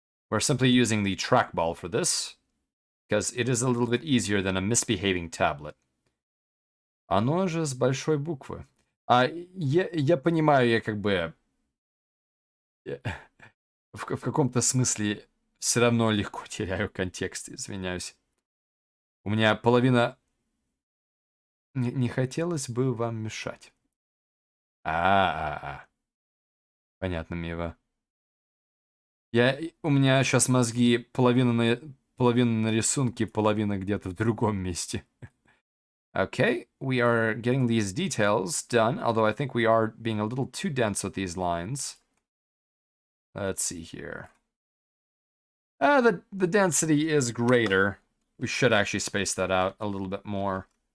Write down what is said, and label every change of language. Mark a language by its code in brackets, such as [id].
[en] We're simply using the trackball for this, because it is a little bit easier than a misbehaving tablet. [ru] Оно же с большой буквы. Я понимаю, я как бы в каком-то смысле все равно легко теряю контекст, извиняюсь. У меня половина... Не хотелось бы вам мешать. Понятно, Мива. У меня сейчас мозги половина на рисунке, половина где-то в другом месте. [en] Okay, we are getting these details done, although I think we are being a little too dense with these lines. Let's see here. The density is greater. We should actually space that out a little bit more.